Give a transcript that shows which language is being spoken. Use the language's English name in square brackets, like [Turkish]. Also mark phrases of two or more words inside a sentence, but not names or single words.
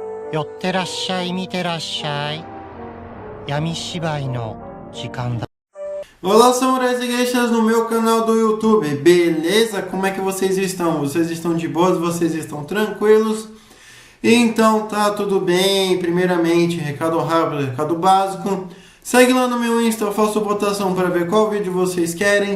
[Japanese] 寄ってらっしゃい、見てらっしゃい。闇芝居の時間だ。 [Portuguese] Olá, samurais e geishas no meu canal do YouTube, beleza? Como é que vocês estão? Vocês estão de boas? Vocês estão tranquilos? Então tá tudo bem. Primeiramente, recado rápido, recado básico. Segue lá no meu Insta, eu faço votação para ver qual vídeo vocês querem.